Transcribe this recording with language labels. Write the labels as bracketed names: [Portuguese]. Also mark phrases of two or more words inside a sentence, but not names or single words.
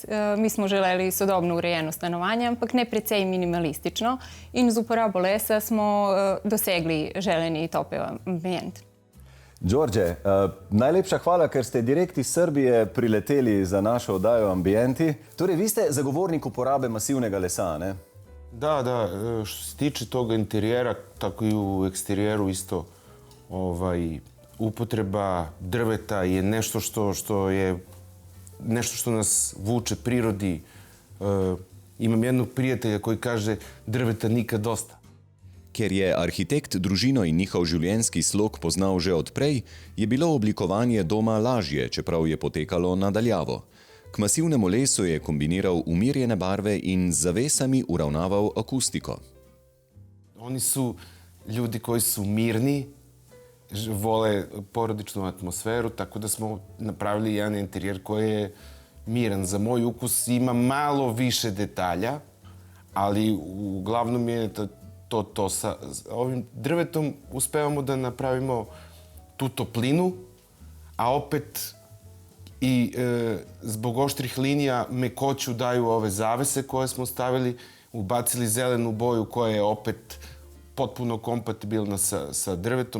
[Slovenian] Mi smo želeli sodobno urejeno stanovanje, ampak ne precej minimalistično. In z uporabo lesa smo dosegli želeni topel ambient. Đorđe, najlepša hvala, ker ste direkt iz Srbije prileteli za našo oddajo Ambienti. Torej, vi ste zagovornik uporabe masivnega lesa, ne? [Serbian] Da, što se tiče toga interijera, tako i u eksterijeru isto, upotreba drveta je nešto što nas vuče prirodi. Imam jednog prijatelja koji kaže drveta nikad dosta. [Slovenian] Ker je arhitekt družino in njihov življenjski slog poznal že odprej, je bilo oblikovanje doma lažje, čeprav je potekalo nadaljavo. K masivnemu lesu je kombiniral umirjene barve in z zavesami uravnaval akustiko. [Serbian] Oni su ljudi koji su mirni, vole porodičnu atmosferu, tako da smo napravili jedan interijer koji je miran. Za moj ukus ima malo više detalja, ali uglavnom je to sa ovim drvetom uspevamo da napravimo tu toplinu, a opet i zbog oštrih linija mekoću daju ove zavese koje smo stavili, ubacili zelenu boju koja je opet potpuno kompatibilna sa drvetom.